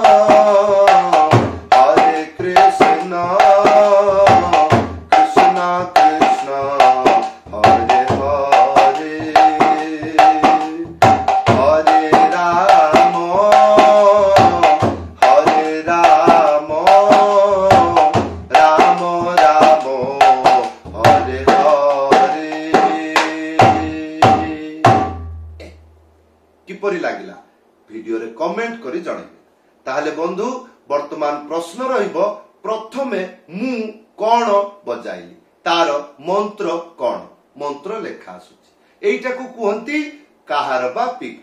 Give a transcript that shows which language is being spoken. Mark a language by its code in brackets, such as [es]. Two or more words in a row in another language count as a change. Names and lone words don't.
[sa] कृष्ण कृष्ण हरे हरे हरे राम राम राम हरे हरे। [or] କିପରି ଲାଗିଲା ଭିଡିଓ ରେ କମେଣ୍ଟ କରି ଜଣାଇବେ। ତାହାଲେ ବନ୍ଧୁ ବର୍ତ୍ତମାନ ପ୍ରଶ୍ନ ରହିବ, ପ୍ରଥମେ ମୁଁ କେଉଁ ବଜାଇଲି ତାର ମନ୍ତ୍ର କେଉଁ? ମନ୍ତ୍ର ଲେଖା ଆସୁଛି ଏଇଟା କୁ କୁହନ୍ତି କାହାର ବା ପିକ।